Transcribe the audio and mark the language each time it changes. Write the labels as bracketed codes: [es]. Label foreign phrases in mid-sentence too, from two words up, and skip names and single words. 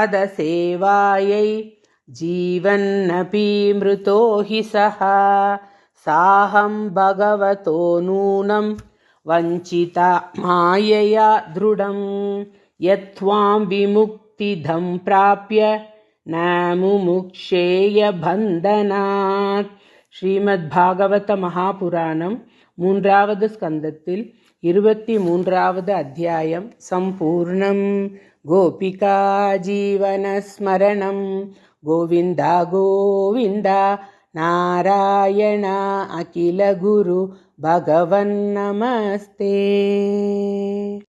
[sa] तीर्थपदसेवायै जीवन्नपि मृतो हि सः साहं भगवतो नूनं वञ्चिता मायया दृढं यत्त्वां विमुक्तिदं प्राप्य न मुमुक्षेय बन्धनात्. [ta] ஸ்ரீமத்பாகவத மகாபுராணம் 3வது ஸ்கந்தத்தில் 23வது அத்தியாயம் சம்பூர்ணம். [sa] गोपिका जीवनस्मरणं गोविन्दा गोविन्दा नारायण अखिल गुरु भगवन् नमस्ते.